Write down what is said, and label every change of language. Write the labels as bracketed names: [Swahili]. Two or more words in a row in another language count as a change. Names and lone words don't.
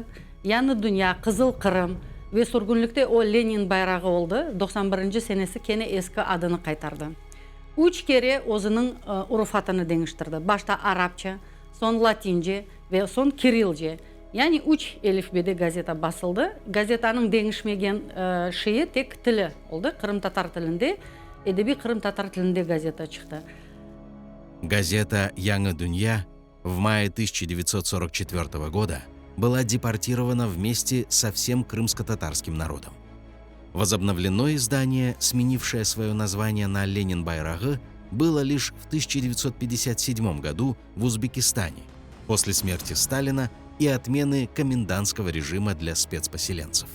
[Crimean Tatar] Yeni Dünya, Kızıl Kırım ve sürgünlükte o Lenin bayrağı oldu. 91. senesi kene eski adını kaytardı. 3 kere özünün urfatını değiştirdi. Başta Arapça, son Latince ve son Kirilce. Yani 3 elifbede gazete basıldı. Gazetanın değişmegen şeyi tek tili oldu. Kırım Tatar tilinde, edebi Kırım Tatar tilinde gazete çıktı. [Russian] Газета «Яңа Дунья» в мае 1944 года была депортирована вместе со всем крымско-татарским народом. Возобновлено издание, сменившее свое название на Ленин Байрагы, было лишь в 1957 году в Узбекистане, после смерти Сталина и отмены комендантского режима для спецпоселенцев.